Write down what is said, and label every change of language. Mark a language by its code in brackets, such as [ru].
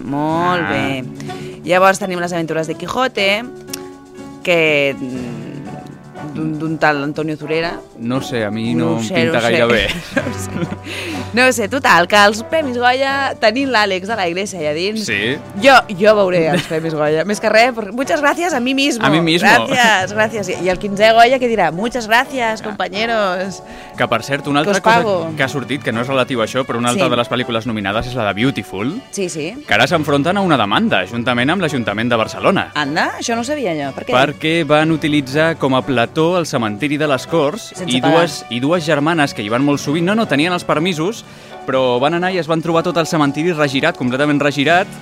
[ca] Molt bé. Llavors tenim Les aventures de Quijote, que... d'un tal Antonio Zurera. No sé, a mi no em pinta gaire bé. No ho sé, total, que els Premis Goya, tenint l'Àlex de la Iglesia allà dins, sí. jo veuré els Premis Goya. Més que res, [es] muchas gracias a mi mismo. A mi mismo. Gracias, gracias. [ca] I el 15è Goya que dirà, [es] muchas gracias, compañeros. [ca] Que per cert, una altra cosa que ha sortit, que no és relatiu a això, però una altra de les pel·lícules nominades és la de Beautiful. Sí, sí. Que ara s'enfronten a una demanda, juntament amb l'Ajuntament de Barcelona. Anda, això no ho sabia jo. Per què? Perquè van utilitzar com a plató al cementiri de les Corts i dues germanes que hi van molt sovint no tenien els permisos, però van anar i es van trobar tot el cementiri regirat, completament regirat.